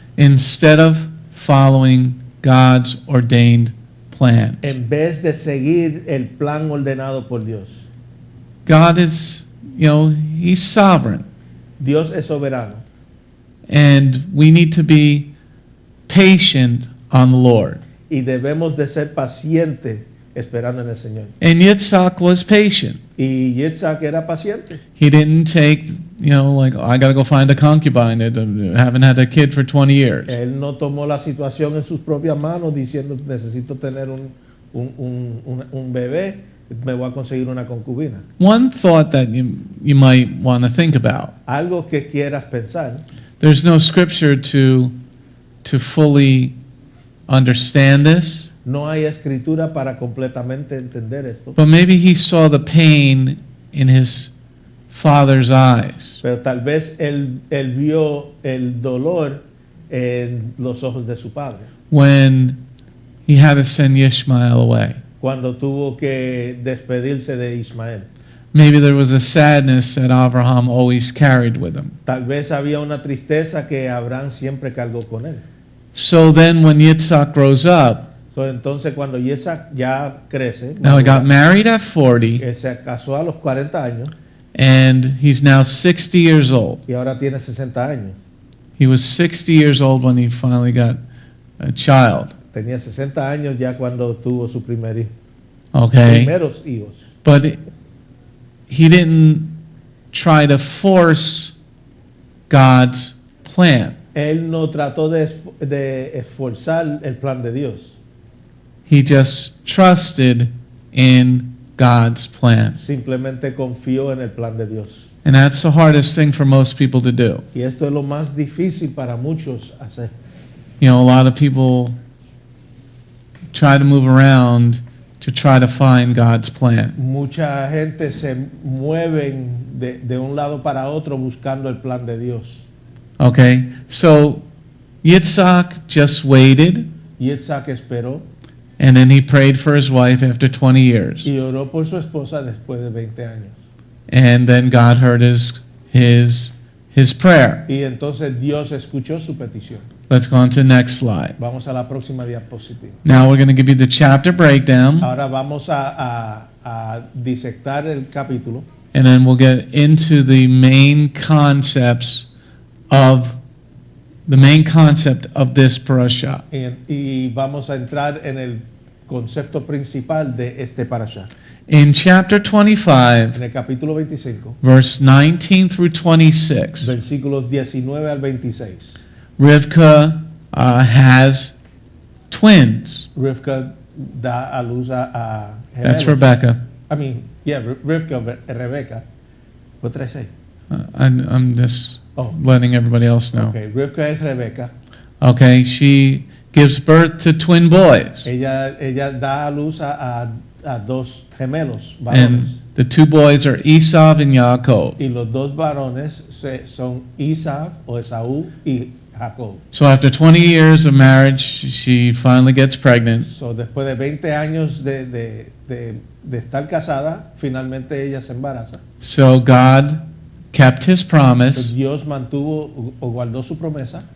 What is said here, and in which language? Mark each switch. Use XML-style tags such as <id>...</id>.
<en>Instead of following God's ordained plans.</en> <es>en vez de seguir el plan ordenado por Dios.</es> <en>God is, He's sovereign.</en> <es>Dios es soberano</es> <en>And we need to be patient on the Lord.</en> <es>y debemos de ser pacientes esperando en el Señor.</es> <en>And Yitzhak was patient.</en> <es>Y Yitz'chak era paciente.</es> <en>He didn't take, like, I got to go find a concubine that haven't had a kid for 20 years.</en> <es>Él no tomó la situación en sus propias manos diciendo necesito tener un bebé, me voy a conseguir una concubina.</es> <en>One thought that you might want to think about.</en> <es>Algo que quieras pensar.</es> <en>There's no scripture to fully understand this,</en> <es>No hay escritura para completamente entender esto.</es> <en>but maybe he saw the pain in his father's eyes</en> <es>Pero tal vez él vio el dolor en los ojos de su padre.</es> <en>when he had to send Ishmael away.</en> <es>Cuando tuvo que despedirse de Ismael.</es> <en>Maybe there was a sadness that Abraham always carried with him.</en> <es>Tal vez había una tristeza que Abraham siempre cargó con él.</es> <en>So then when Yitzhak grows up,</en> <es>Entonces cuando Yitz'chak ya crece,</es> <en>now he got married at 40,</en> <es>que se casó a los 40 años</es> <en>and he's now 60 years old.</en> <es>y ahora tiene 60 años.</es> <en>He was 60 years old when he finally got a child.</en> <es>Tenía 60 años ya cuando tuvo su primer hijo.</es> <en>Okay?</en> <es>Primeros hijos.</es> <en>But he didn't try to force God's plan.</en> <es>Él no trató de esforzar el plan de Dios.</es> <en>He just trusted in God's plan.</en> <es>Simplemente confió en el plan de Dios.</es> <en>And that's the hardest thing for most people to do.</en> <es>Y esto es lo más difícil para muchos hacer.</es> <en>A lot of people try to move around to try to find God's plan.</en> <es>Mucha gente se mueven de un lado para otro buscando el plan de Dios.</es> <en>Okay? So Yitzhak just waited,</en> <es>Yitz'chak esperó</es> <en>and then he prayed for his wife after 20 years.</en> <es>y oró por su esposa después de 20 años.</es> <en>And then God heard his prayer.</en> <es>Y entonces Dios escuchó su petición.</es> <en>Let's go on to the next slide.</en> <es>Vamos a la próxima diapositiva.</es> <en>Now we're going to give you the chapter breakdown,</en> <es>Ahora vamos a disectar el capítulo</es> <en>and then we'll get into the main concepts of this parasha.</en> <es>y vamos a entrar en el concepto principal de este parashá.</es> <en>In chapter 25,</en> <es>En el capítulo 25,</es> <en>verse 19 through 26,</en> <es>versículos 19 al 26,</es> <en>Rivkah has twins.</en> <es>Rivkah da a luz a</es> <en>That's</en> <es>gemelos.</es> <en>Rebekah. Rivkah, Rebekah. What did I say? I'm just Oh, letting everybody else know.</en> <es>okay. Rivkah es Rebekah.</es> <en>Okay, she gives birth to twin boys.</en> <es>Ella da a luz a dos gemelos, varones.</es> <en>And the two boys are Esav and Ya'akov.</en> <es>Y los dos varones son Esav o Esaú y Jacob.</es> <en>So after 20 years of marriage, she finally gets pregnant.</en> <es>So, después de 20 años de estar casada, finalmente ella se embaraza.</es> <en>So God kept his promise</en> <es>Dios mantuvo o guardó su promesa</es>